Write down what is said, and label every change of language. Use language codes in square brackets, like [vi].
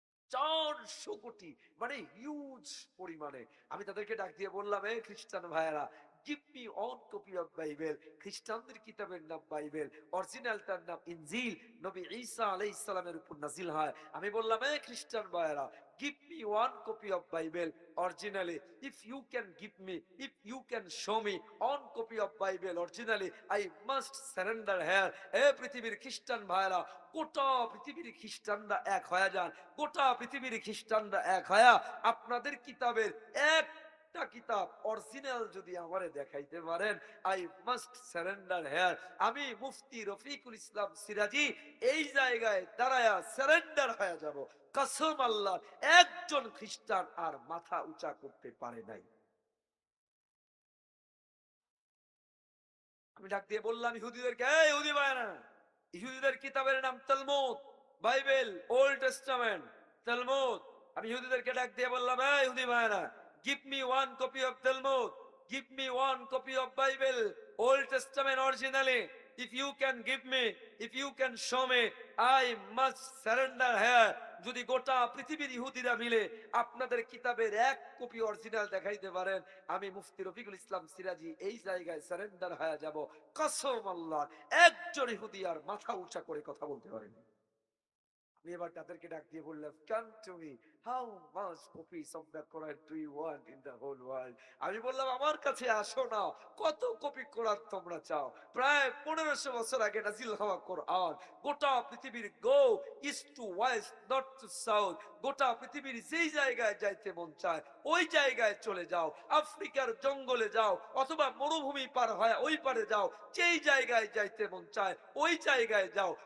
[bn] 400 কোটি, মানে হিউজ পরিমাণে। আমি তাদেরকে ডাক দিয়ে বললাম, এই খ্রিস্টান ভাইয়েরা, [en] Give me one copy of Bible. [bn] খ্রিস্টানদের কিতাবের নাম বাইবেল, অরিজিনালটার নাম ইনজিল, নবী ঈসা আলাইহিস সালামের উপর নাজিল হয়। আমি বললাম, এই খ্রিস্টান ভাইয়েরা, [en] give me one copy of Bible originally. If you can give me, if you can show me one copy of Bible originally, I must surrender here. [bn] এ পৃথিবীর খ্রিস্টান ভাইরা, গোটা পৃথিবীর খ্রিস্টানরা এক হয়ে যান, গোটা পৃথিবীর খ্রিস্টানরা এক হয়া আপনাদের কিতাবের একটা কিতাব অরিজিনাল যদি আমারে দেখাইতে পারেন, [en] I must surrender here. [bn] আমি মুফতি রফিকুল ইসলাম সিরাজি এই জায়গায় দাঁড়ায়া সারেন্ডার হয়ে যাব। কসম আল্লাহ, একজন খ্রিস্টান আর মাথা উঁচা করতে পারে নাই। আমি ডাক দিয়ে বললাম ইহুদিদেরকে, এই ইহুদি ভাইরা, ইহুদিদের কিতাবের নাম Talmud, Bible, old testament, Talmud. আমি ইহুদিদেরকে ডাক দিয়ে বললাম, এই ইহুদি ভাইরা, [en] Give me one copy of Talmud, give me one copy of Bible, old testament originally. If you can give me, if you can show me, I must surrender here. [bn] যদি গোটা পৃথিবীর ইহুদিরা মিলে আপনাদের কিতাবের এক কপি অরিজিনাল দেখাইতে পারেন, আমি মুফতি রফিকুল ইসলাম সিরাজি এই জায়গায় সারেন্ডার হয়ে যাব। কসম আল্লাহ, একজন ইহুদি আর মাথা উঁচা করে কথা বলতে পারেনি। আমি এবার তাদেরকে ডাক দিয়ে বললাম, [en] come to me, how much copies of the Quran do you want in the whole world? [bn] আমি বললাম, আমার কাছে আসো না, কত কপি কোরআন তোমরা চাও? প্রায় 1500 বছর আগে নাজিল হওয়া কোরআন, গোটা পৃথিবীর [en] go east to west, north to south, [bn] গোটা পৃথিবীর যেই জায়গায় যাইতে মন চায় ওই জায়গায় চলে যাও, আফ্রিকার জঙ্গলে যাও অথবা মরুভূমি পার হয় ওই পারে যাও, যেই জায়গায় যাইতে মন চায় ওই জায়গায় যাও।